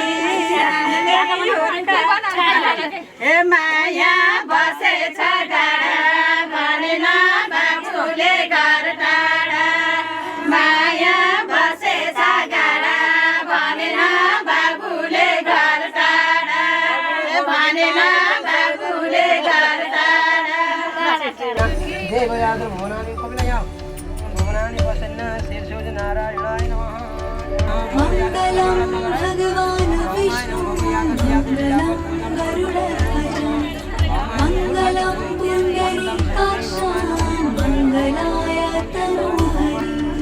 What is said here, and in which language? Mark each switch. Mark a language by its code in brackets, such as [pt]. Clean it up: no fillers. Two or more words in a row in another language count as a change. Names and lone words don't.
[ne] हे माया बसेछ गाडा भनेन बाबुले घर टाढा माया बसेछ गाडा भनेन बाबुले घर टाढा भनेन बाबुले घर टाढा [sa] मङ्गलं भगवान् विष्णु मङ्गलं गरुडध्वज मङ्गलं पुण्डरीकाक्ष मङ्गलाय तनोहरि